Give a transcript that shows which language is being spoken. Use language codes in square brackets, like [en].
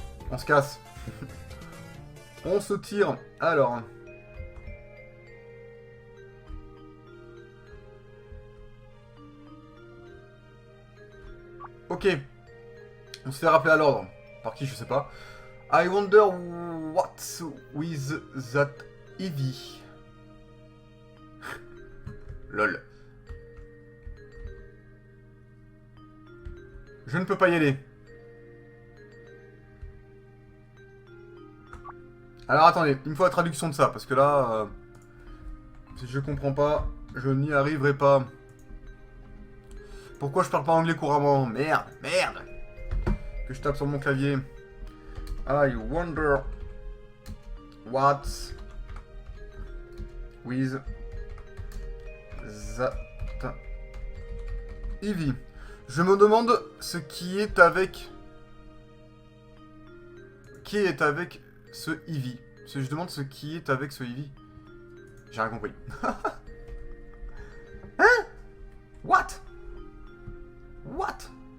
[fr] On se casse. On se tire. Alors... Ok. On se fait rappeler à l'ordre. Par qui, je sais pas. [en] I wonder what's with that Eevee. Lol. [fr] Je ne peux pas y aller. Alors attendez, il me faut la traduction de ça, parce que là... si je comprends pas, je n'y arriverai pas. Pourquoi je parle pas anglais couramment? Merde, merde. Que je tape sur mon clavier. [en] I wonder what's with that Eevee. [fr] Je me demande ce qui est avec... Qui est avec ce Eevee. Je demande ce qui est avec ce Eevee. J'ai rien compris. Hein? [en] What? What?